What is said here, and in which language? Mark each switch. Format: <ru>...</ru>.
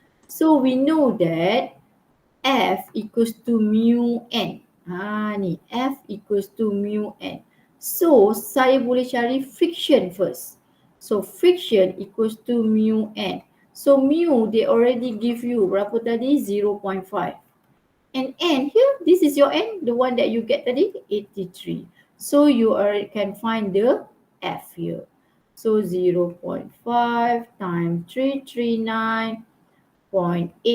<en>So we know that F equals to mu N. Ni F equals to mu N.</en> <ms>So saya boleh cari friction first.</ms> <en>So friction equals to mu N. So mu they already give you berapa tadi? 0.5. And N here, this is your N, the one that you get tadi, 83. So you can find the F here. So 0.5 times 339.83.</en>